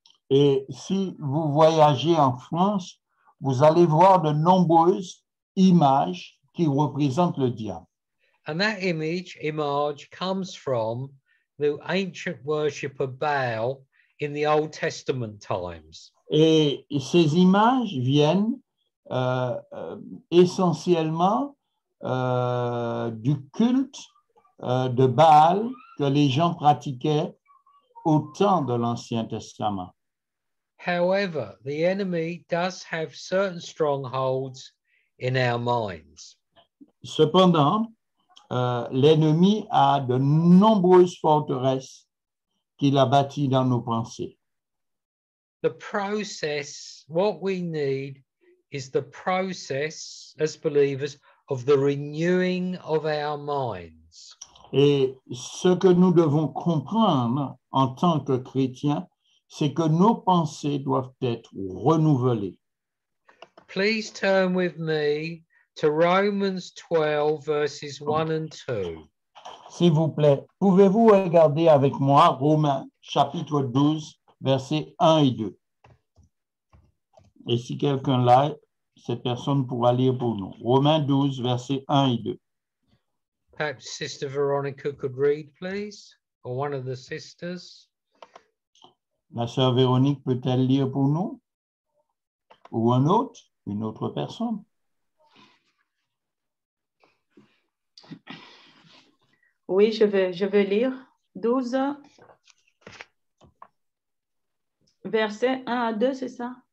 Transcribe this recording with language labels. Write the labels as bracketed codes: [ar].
[fr] Et si vous voyagez en France, vous allez voir de nombreuses images qui représentent le diable. [en] And that image comes from the ancient worship of Baal in the Old Testament times. [fr] Et ces images viennent essentiellement du culte de Baal que les gens pratiquaient au temps de l'Ancien Testament. [en] However, the enemy does have certain strongholds in our minds. [fr] Cependant, l'ennemi a de nombreuses forteresses qu'il a bâties dans nos pensées. [en] The process, what we need is the process as believers of the renewing of our minds. [fr] Et ce que nous devons comprendre en tant que chrétiens, c'est que nos pensées doivent être renouvelées. [en] Please turn with me to Romans 12, verses 1 and 2. [fr] S'il vous plaît, pouvez-vous regarder avec moi Romains chapitre 12, versets 1 et 2. Et si quelqu'un l'a, cette personne pourra lire pour nous. Romains 12, versets 1 et 2. [en] Perhaps Sister Veronica could read, please, or one of the sisters. [fr] La sœur Véronique peut-elle lire pour nous? Ou une autre personne? Oui, je vais lire 12, versets 1 à 2, c'est ça?